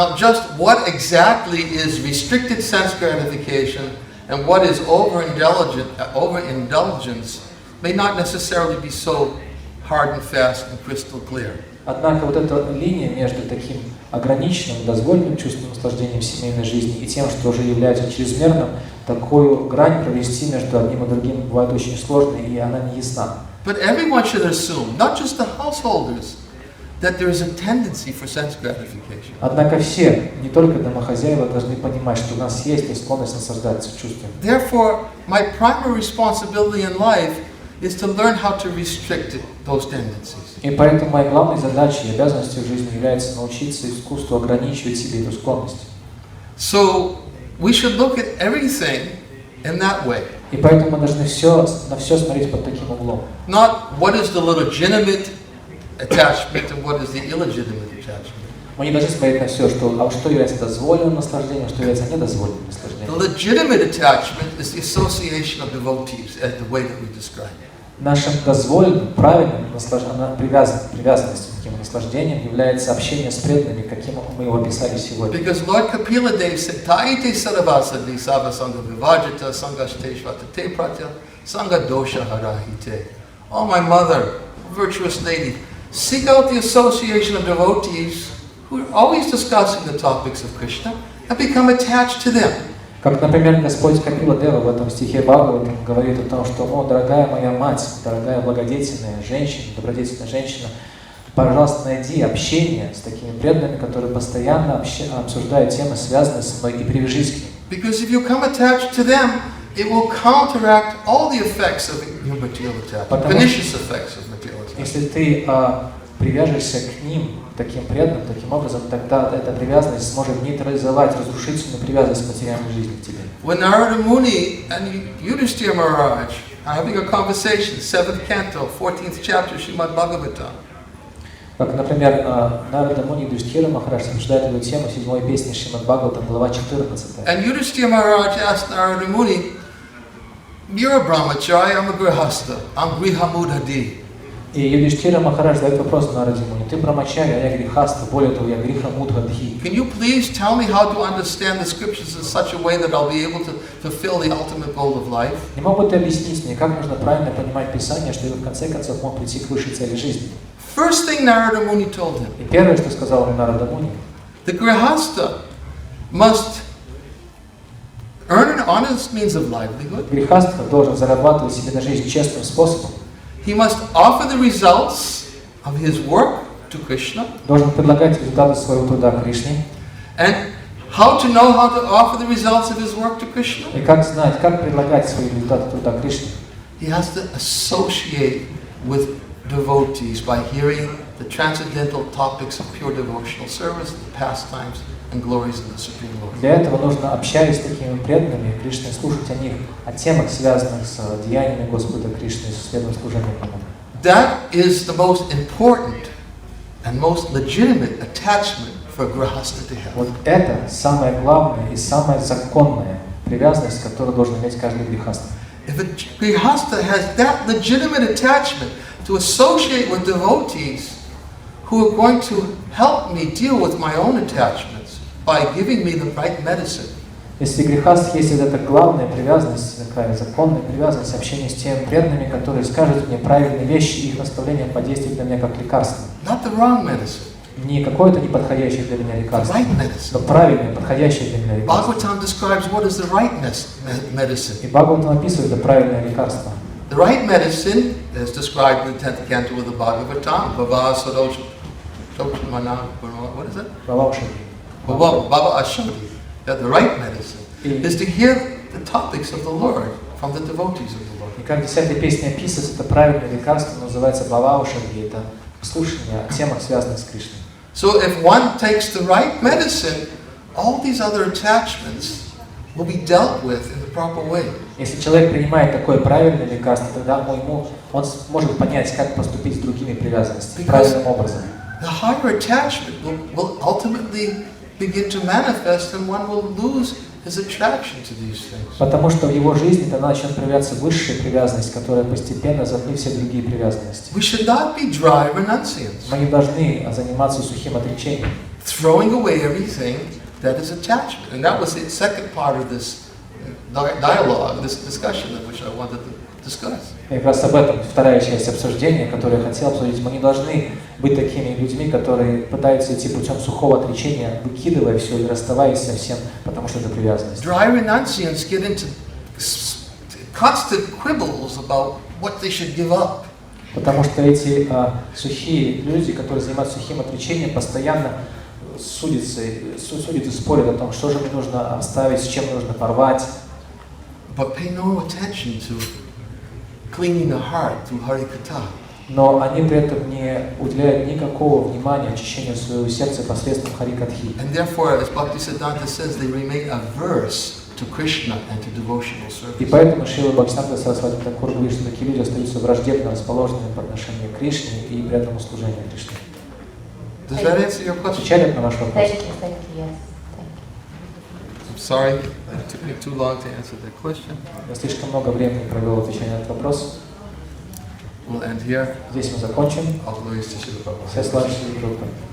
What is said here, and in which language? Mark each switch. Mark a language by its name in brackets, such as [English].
[English] Now, just what exactly is restricted sense gratification and what is overindulgence may not necessarily be so hard and fast and crystal clear. [Russian] Однако вот эта линия между таким ограниченным, дозволенным чувством наслаждения в семейной жизни и тем, что уже является чрезмерным, такую грань провести между одним и другим бывает очень сложно, и она не ясна. [English] But everyone should assume, not just the householders, that there is a tendency for sense gratification. [Russian] Однако все, не только домохозяева, должны понимать, что у нас есть склонность наслаждаться чувствами. [English] Therefore, my primary responsibility in life is to learn how to restrict those tendencies. [Russian] И поэтому моей главной задачей и обязанностью в жизни является научиться искусству ограничивать себе эту склонность. [English] So we should look at everything in that way. [Russian] И поэтому мы должны на все смотреть под таким углом. [English] Not what is the legitimate attachment and what is the illegitimate attachment. [Russian] Мы не должны смотреть на все, что является дозволенным наслаждением, что является недозволенным наслаждением. [English] The legitimate attachment is the association of devotees, as the way that we describe it. [Russian] Нашим дозволенным, правильным привязанностью к таким наслаждениям является общение с преданными, каким мы его описали сегодня. [English] Because Lord Kapila Dev said, [Sanskrit] "Taite saravasadi sava sangha vivajita sangashte shvatate pratya sangha dosha harahite." [English] Oh, my mother, virtuous lady, seek out the association of devotees who are always discussing the topics of Krishna and become attached to them. [Russian] Как, например, Господь Капила Дева в этом стихе Бхагаватам говорит о том, что, о, дорогая моя мать, дорогая благодетельная женщина, добродетельная женщина, пожалуйста, найди общение с такими преданными, которые постоянно обсуждают темы, связанные с мной, и привяжись к ним. [English] Because if you come attached to them, it will counteract all the effects of your material attachment, pernicious effects of material attachment. [Russian] Если ты привяжешься к ним, таким преданным, таким образом, тогда эта привязанность сможет нейтрализовать разрушительную привязанность к материальной жизни к тебе. [English] When Narada Muni and Yudhishthira Maharaj are having a conversation, 7th canto, 14th chapter, Srimad Bhagavatam. [Russian] Как, например, Нарада Муни и Юдхишthira Махарадж обсуждают эту тему в 7-й песне Шримад Бхагаватам, глава 14. [English] And Yudhishthira Maharaj asked Narada Muni, "You're a brahmachari, I'm a grihastha, I'm grihamudhadi." [Russian] И Юдхишthira Махарадж задает вопрос Нараде Муни: ты брамачари, а я грихаста, более того, я грихамудхадхи. [English] Can you please tell me how to understand the scriptures in such a way that I'll be able to fulfill the ultimate goal of life? [Russian] Не могут объяснить мне, как нужно правильно понимать Писание, чтобы в конце концов мог прийти к высшей цели жизни? [English] First thing Narada Muni told him, [Russian] И первое, что сказал ему Нарада Муни: [English] the grihastha must earn an honest means of livelihood. [Russian] Грихастха должен зарабатывать себе на жизнь честным способом. [English] He must offer the results of his work to Krishna. [Russian] Должен предлагать результаты своего труда Кришне. [English] And how to know how to offer the results of his work to Krishna? [Russian] И как знать, как предлагать свои результаты труда Кришне? [English] He has to associate with devotees by hearing the transcendental topics of pure devotional service, the pastimes and glories of the Supreme Lord. [Russian] Для этого нужно, общаясь с такими преданными Кришной, слушать о них, о темах, связанных с деяниями Господа Кришны, с следом служения Ему. [English] That is the most important and most legitimate attachment for a grihastha to have. [Russian] Вот это самое главное и самая законная привязанность, которую должен иметь каждый грихаста. [English] If a grihastha has that legitimate attachment to associate with devotees who are going to help me deal with my own attachments by giving me the right medicine. [Russian] Если грехаст есть это главная привязанность, такая законная привязанность, общение с теми преданными, которые скажут мне правильные вещи, их наставления подействуют на меня как лекарство. [English] Not the wrong medicine. [Russian] Не какое-то неподходящее для меня лекарство, [English] The right medicine. [Russian] но правильное, подходящее для меня лекарство. [English] Bhagavatam describes what is the right medicine. [Russian] И Бхагаватам описывает это правильное лекарство. [English] The right medicine is described in the 10th canto of the Bhagavatam. Bhava Sadosha. What is it? Bhava Ashodi. That the right medicine is to hear the topics of the Lord from the devotees of the Lord. [Russian] И как в 10-й песне описывается, это правильное лекарство, называется Бхаваушадхи, это слушание о темах, связанных с Кришной. [English] So if one takes the right medicine, all these other attachments will be dealt with in the proper way. [Russian] Если человек принимает такое правильное лекарство, тогда он сможет понять, как поступить с другими привязанностями правильным образом. [English] The higher attachment will ultimately begin to manifest, and one will lose his attraction to these things. [Russian] Потому что в его жизни тогда начнет проявляться высшая привязанность, которая постепенно затмит все другие привязанности. [English] We should not be dry renunciants, [Russian] Мы не должны заниматься сухим отречением, [English] throwing away everything that is attachment. And that was the second part of this dialogue, this discussion, which I wanted to discuss. [Russian] И как раз об этом вторая часть обсуждения, которую я хотел обсудить. Мы не должны быть такими людьми, которые пытаются идти путем сухого отречения, выкидывая все и расставаясь со всем, потому что это привязанность. [English] Dry renunciants get into constant quibbles about what they should give up. [Russian] Потому что эти сухие люди, которые занимаются сухим отречением, постоянно судятся и спорят о том, что же мне нужно оставить, с чем нужно порвать. [English] But pay no attention to cleaning the heart through Harikatha. [Russian] Но они при этом не уделяют никакого внимания очищению своего сердца посредством Харикатхи. [English] And therefore, as Bhактиведанты says, they remain averse to Krishna and to devotional service. [Russian] И поэтому Шрила Бхактивиданта Свами Прабхупады говорит, что такие люди остаются враждебно расположенными по отношению к Кришне и преданному служению Кришне. [English] Does that answer your question? [Russian] Отвечает на ваш вопрос? [English] Thank you, yes. I'm sorry, it took me too long to answer that question. [Russian] Я слишком много времени провел отвечая на этот вопрос. [English] We'll end here. [Russian] Здесь мы закончим. [English] All glories to Srila Prabhupada. [Russian] Все славы Шрилы Прабхупады.